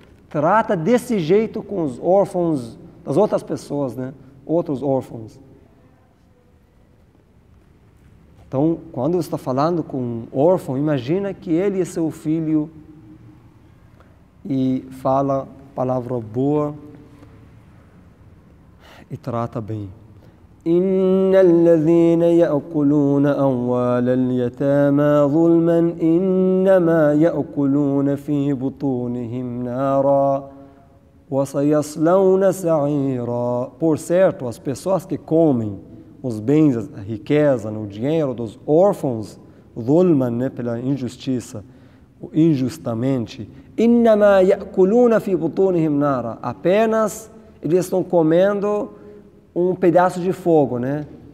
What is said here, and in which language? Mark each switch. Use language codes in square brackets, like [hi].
[pt] Trata desse jeito com os órfãos das outras pessoas, né? Outros órfãos. Então, quando você está falando com um órfão, imagina que ele é seu filho e fala palavra boa e trata bem. [ar] إن الذين يأكلون أموال اليتامى ظلما إنما يأكلون في بطونهم نارا وسيصلون سعيرا. [pt] Por certo, as pessoas que comem os bens, a riqueza, o dinheiro dos órfãos, ظلما, né, pela injustiça, injustamente, [ar] إنما يأكلون في بطونهم نارا. [pt] Apenas eles estão comendo um pedaço de fogo, né?